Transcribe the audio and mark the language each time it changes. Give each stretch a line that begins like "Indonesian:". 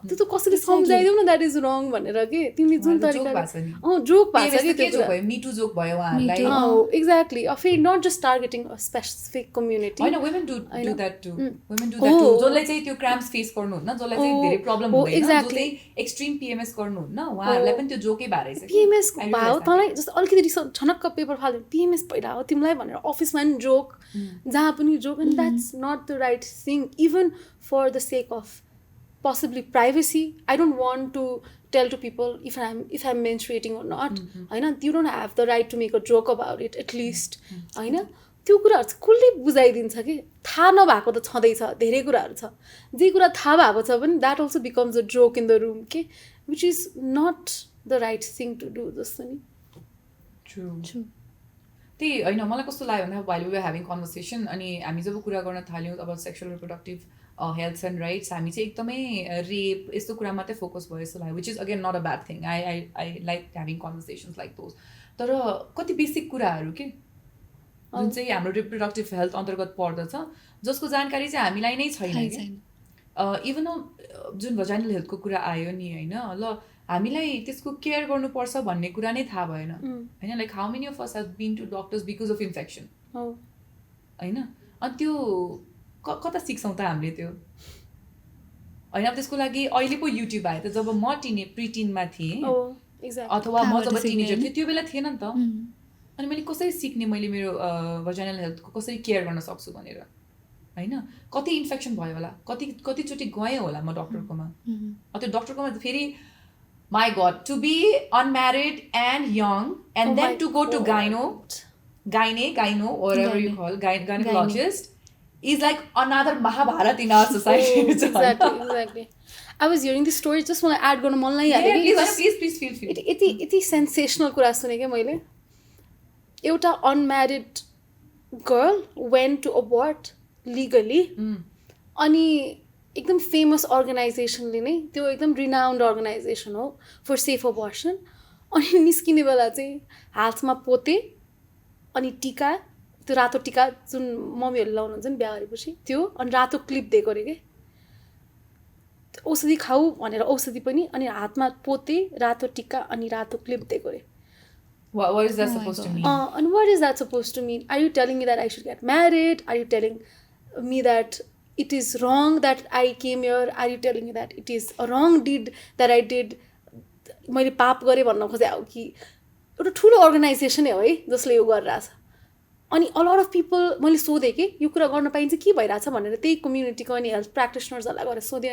Nepali: त्यो त कसैले सम्झाइदेऊ न
English: that is wrong
Nepali: भनेर कि तिमीले जुन तरिकाले जोक भएको मिटु जोक भयो उहाँहरूलाई।
English: Exactly, फेरि not just targeting a specific community हैन, women do that too, women do that too.
Nepali: जसलाई चाहिँ त्यो क्राम्प्स फेस गर्नुहुन्न, जसलाई चाहिँ धेरै प्रब्लम हुँदैन, जसले एक्सट्रिम पिएमएस गर्नुहुन्न, उहाँहरूलाई पनि त्यो जोकै भएर छ। पिएमएस भयो तँलाई जस्तो अलिकति रिस छनक्क पेपर फाल्यो पिएमएस भइरहेको हो तिमीलाई भनेर अफिसमा पनि जोक, जहाँ पनि joke.
English: And that's not the right thing even for the sake of possibly privacy. I don't want to tell to people if I'm menstruating or not. होइन, you don't have the right to make a joke about it at least.
Nepali: होइन, त्यो कुराहरू चाहिँ कसले बुझाइदिन्छ कि? थाहा नभएको त छँदैछ, धेरै कुराहरू छ। जे कुरा थाहा भएको छ भने
English: That also becomes a joke in the room के, which is not the right thing to do जस्तो नि।
Nepali: ट्रु। त्यही होइन, मलाई कस्तो लाग्यो भन्दा
English: while we were having conversation
Nepali: अनि हामी जब कुरा गर्न थाल्यौँ अब sexual reproductive health and rights, हामी चाहिँ एकदमै रेप यस्तो कुरा मात्रै फोकस भयो जस्तो लाग्यो,
English: Which is again not a bad thing. I like having conversations like those.
Nepali: तर कति बेसिक कुराहरू के जुन चाहिँ हाम्रो रिप्रोडक्टिभ हेल्थ अन्तर्गत पर्दछ, जसको जानकारी चाहिँ हामीलाई नै छैन। इभन जुन भजाइनल हेल्थको कुरा आयो नि होइन, ल हामीलाई त्यसको केयर गर्नुपर्छ भन्ने कुरा नै थाहा भएन होइन।
English: Like how many of us have been to doctors because of infection होइन।
Nepali: अनि त्यो कता सिक्छौँ त हामीले त्यो होइन। अब त्यसको लागि अहिले पो युट्युब आयो त। जब म प्रिटिनमा थिएँ अथवा म जब टिनेजर थिएँ त्यो बेला थिएन नि त। अनि मैले कसरी सिक्ने मैले मेरो भजाइनल हेल्थको कसरी केयर गर्न सक्छु भनेर होइन। कति इन्फेक्सन भयो होला, कतिचोटि गएँ होला म डक्टरकोमा। त्यो डक्टरकोमा फेरि
English: My God, to be unmarried and young and then to go to gyno or whatever you call gynecologist is like another Mahabharat in our society. Exactly. I was hearing this story, just want to add
Nepali: गर्न मन लागिहाल्यो कि
English: please feel free.
Nepali: यति sensational कुरा सुने क्या मैले। एउटा unmarried girl
English: went to abort legally,
Nepali: अनि एकदम फेमस अर्गनाइजेसनले नै, त्यो एकदम रिनाउन्ड अर्गनाइजेसन हो फर सेफ अबोर्सन। अनि निस्किने बेला चाहिँ हातमा पोते अनि टिका, त्यो रातो टिका जुन मम्मीहरूले लाउनुहुन्छ नि बिहा गरेपछि त्यो, अनि रातो क्लिप दिएको अरे के, औषधि खाऊ भनेर औषधि पनि, अनि हातमा पोते रातो टिका अनि रातो क्लिप दिएको अरे।
English: What is that supposed to mean? And what is that supposed to mean? Are you telling me that I should get married? Are you telling me that it is wrong that I came here? Are you telling me that it is a wrong deed that I did?
Nepali: मैले पाप गरेँ भन्न खोजे हो कि एउटा ठुलो organisation हो है जसले यो गरिरहेछ। अनि
English: a lot of people
Nepali: मैले सोधेँ कि यो कुरा गर्न पाइन्छ के भइरहेछ भनेर, त्यही कम्युनिटीको अनि हेल्थ प्र्याक्टिसनर्सहरूलाई गएर सोधेँ।